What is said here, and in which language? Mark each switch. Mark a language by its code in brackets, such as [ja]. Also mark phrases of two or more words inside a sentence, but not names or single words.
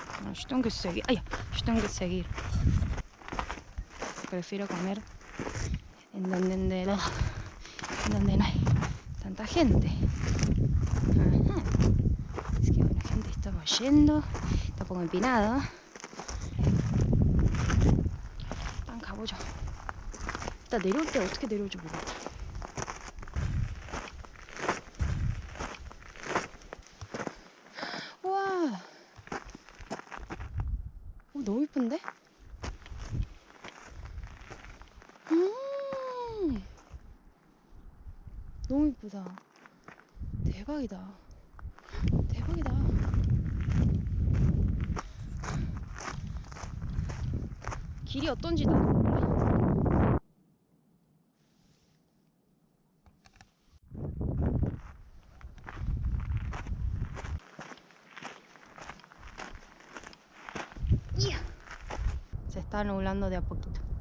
[es] yo tengo que seguir. Ay, yo tengo que seguir. Prefiero comer en donde no hay tanta gente. Ajá. Es que bueno, gente, estamos yendo. Está un poco empinado. [ko] 일단 가보죠. 일단 내려올 때 어떻게 내려올지 모르겠다. 우와. 너무 이쁜데? 너무 이쁘다. 대박이다. 대박이다. 길이 어떤지 나도 몰라. [es] Se está nublando de a poquito.